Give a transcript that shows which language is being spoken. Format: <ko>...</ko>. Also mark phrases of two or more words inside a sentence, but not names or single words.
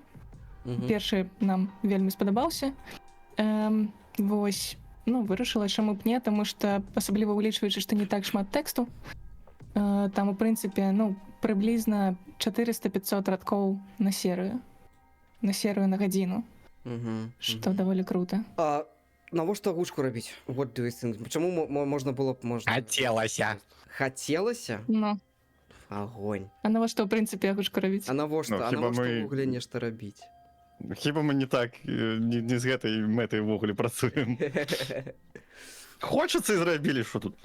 <be>Першы нам вельмі спадабаўся. Вось, ну, вырашыла, чаму б не, таму што, асабліва улічваючы, што не так шмат тэксту, там, у прынцыпе, ну, прыблізна 400-500 радкоў на серыю. На серыю на гадзіну. Што даволі крута. А навошта гучку рабіць?</be> <en>What do you think?</en> <be>Чаму можна было б... Хацелася. Хацелася? Ну, Агонь. а навошта, ў прынцыпе, гучку рабіць? А навошта? Ну, А хіба навошта мы- ўвогуле нешта рабіць? Хіба мы не так, не з гэтай мэтай увогуле працуем. Хочацца і зрабілі, што тут?</be>